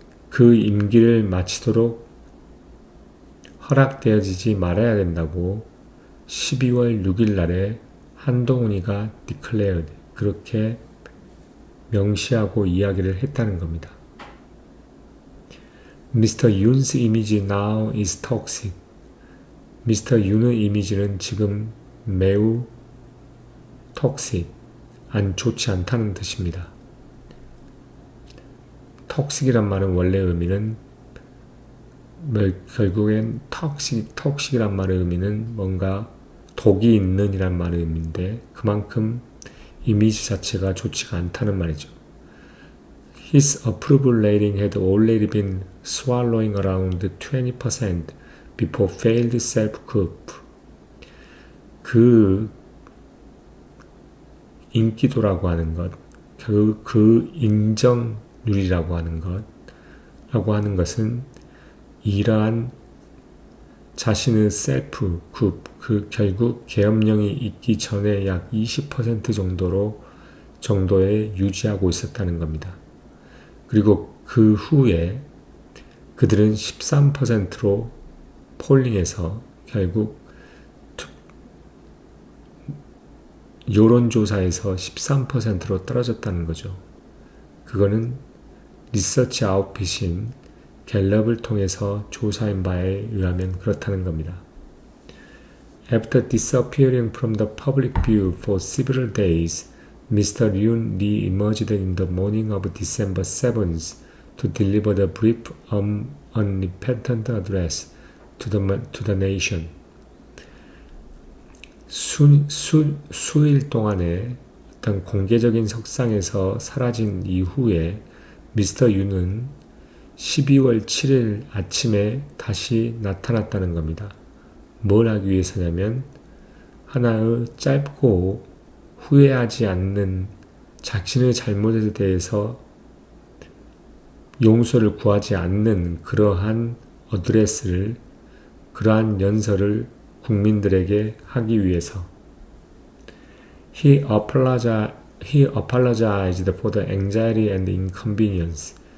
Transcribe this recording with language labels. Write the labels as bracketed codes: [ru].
[ko] 그 임기를 마치도록 허락되어지지 말아야 된다고 12월 6일 날에 한동훈이가 declared 그렇게 명시하고 이야기를 했다는 겁니다. [en] Mr. Yoon's image now is toxic. [ko] 미스터 윤의 이미지는 지금 매우 toxic, 좋지 않다는 뜻입니다. toxic이란 말은 원래 의미는 결국엔 toxic이란 말의 의미는 뭔가 독이 있는 이란 말의 의미인데 그만큼 이미지 자체가 좋지가 않다는 말이죠. [en] His approval rating had already been swallowing around 20% before failed self-coup. [ko] 그 인기도라고 하는 것, 그 인정률이라고 하는 것은 이러한 자신의 셀프 굽, 결국 계엄령이 있기 전에 약 20% 정도에 유지하고 있었다는 겁니다. 그리고 그 후에 그들은 13%로 폴링해서 결국 여론조사에서 13%로 떨어졌다는 거죠. 그거는 리서치 아웃핏인 갤럽을 통해서 조사한 바에 의하면 그렇다는 겁니다. [en] After disappearing from the public view for several days, Mr. Yoon re-emerged in the morning of December 7th to deliver the brief, unrepentant address to the nation. [ko] 수일 동안의 어떤 공개적인 석상에서 사라진 이후에 미스터 윤은 12월 7일 아침에 다시 나타났다는 겁니다. 뭘 하기 위해서냐면 하나의 짧고 후회하지 않는 자신의 잘못에 대해서 용서를 구하지 않는 그러한 어드레스를, 그러한 연설을 국민들에게 하기 위해서 [en] He apologized for the anxiety and inconvenience.